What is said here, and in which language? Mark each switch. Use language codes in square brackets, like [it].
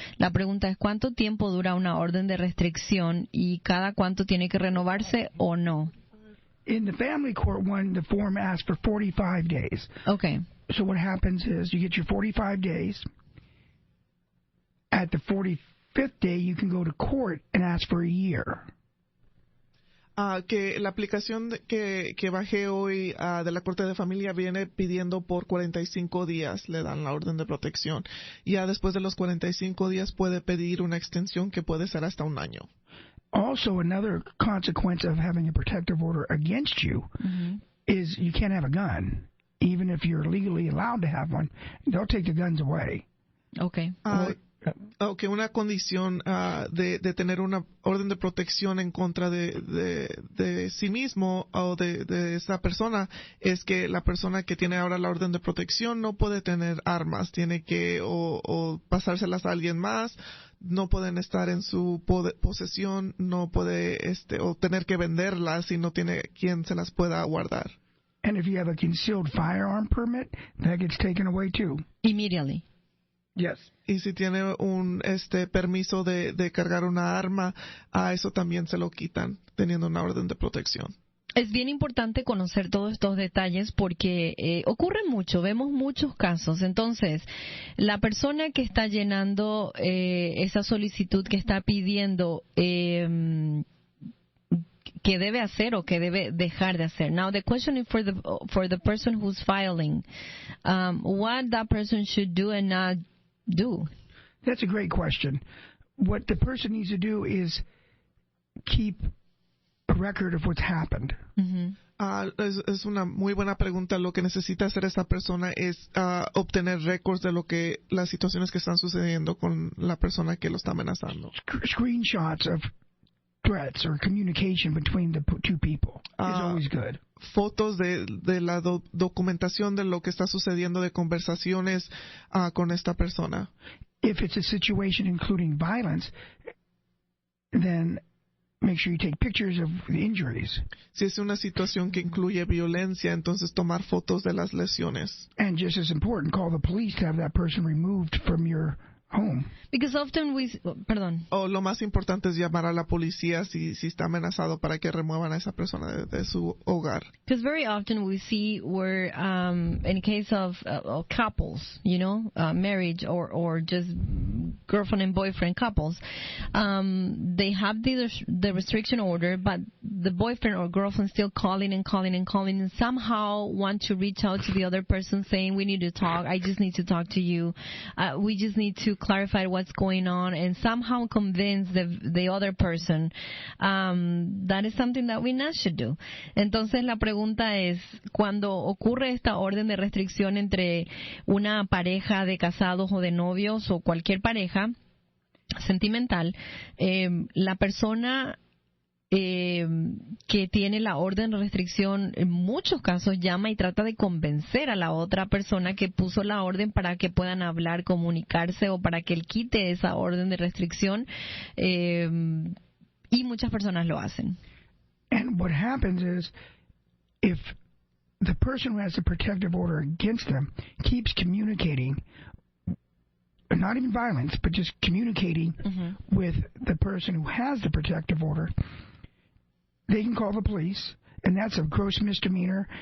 [es] La pregunta es ¿cuánto tiempo dura una orden de restricción y cada cuánto tiene que renovarse o no? [en] In the family court one, the form asks for 45 days. Okay. So what happens is you get your 45 days. At the 45th day, you can go to court and ask for a year. [es] Que la aplicación que bajé hoy de la Corte de Familia viene pidiendo por 45 días, le dan la orden de protección. Ya después de los 45 días puede pedir una extensión que puede ser hasta un año. [en] Also, another consequence of having a protective order against you is you can't have a gun. Even if you're legally allowed to have one, they'll take the guns away. Okay. [es] Que una condición de tener una orden de protección en contra de sí mismo o de esa persona es que la persona que tiene ahora la orden de protección no puede tener armas, tiene que o pasárselas a alguien más, no pueden estar en su posesión, no puede o tener que venderlas si no tiene quien se las pueda guardar. [en] And if you have a concealed firearm permit, that gets taken away too. Immediately. Yes. [es] Y si tiene un permiso de cargar una arma, a eso también se lo quitan, teniendo una orden de protección. Es bien importante conocer todos estos detalles porque ocurre mucho, vemos muchos casos. Entonces, la persona que está llenando esa solicitud, que está pidiendo qué debe hacer o qué debe dejar de hacer. [en] Now, the question is for the person who's filing, what that person should do and not do. That's a great question. What the person needs to do is keep a record of what's happened. [es] Es una muy buena pregunta. Lo que necesita hacer esa persona es obtener récords de las situaciones que están sucediendo con la persona que lo está amenazando. [en] Screenshots of threats or communication between the two people is always good. [es] Fotos de la documentación de lo que está sucediendo, de conversaciones con esta persona. [en] If it's a situation including violence, then make sure you take pictures of the injuries. [es] Si es una situación que incluye violencia, entonces tomar fotos de las lesiones. [en] And just as important, call the police to have that person removed from your home. Because often [es] Lo más importante es llamar a la policía si está amenazado para que remuevan a esa persona de su hogar. [en] Because very often we see where, in case of couples, marriage or just girlfriend and boyfriend couples, they have the restriction order, but the boyfriend or girlfriend still calling and somehow want to reach out to the other person saying, we need to talk, I just need to talk to you, we just need to clarify what's going on, and somehow convince the other person that is something that we not should do. [es] Entonces la pregunta es, cuando ocurre esta orden de restricción entre una pareja de casados o de novios o cualquier pareja sentimental, la persona que tiene la orden de restricción en muchos casos llama y trata de convencer a la otra persona que puso la orden para que puedan hablar, comunicarse o para que él quite esa orden de restricción, y muchas personas lo hacen. [en] And what happens is, if the person who has a protective order against them keeps communicating, not even violence, but just communicating with the person who has the protective order, they can call the police, and that's a gross misdemeanor.